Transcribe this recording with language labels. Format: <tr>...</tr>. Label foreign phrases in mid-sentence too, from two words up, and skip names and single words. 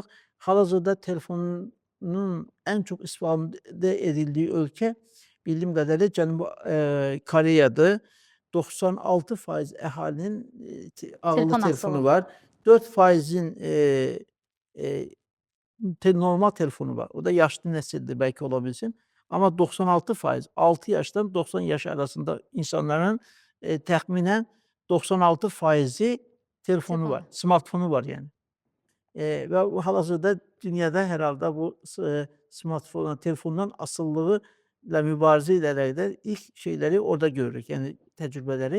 <az>Hal-hazırda telefonun ən çox istifadə edildiyi ölkə bildiyim qədərilə Cənubi Koreyadır. 96% əhalinin ağıllı Telefon telefonu asılı. var. 4%-in normal telefonu var.</az> <tr>O da yaşlı nesildir belki olabilsin.</tr> <az>Ama 96%, 6 yaşdan 90 yaş arasında insanların təxminən 96%i telefonu var, Acaba. smartfonu var yani. Ve hal-hazırda dünyada herhalde bu smartfon, telefondan asılılığı ile mübarizə edərək ilk şeyleri orada görürük, yani tecrübeleri.</az>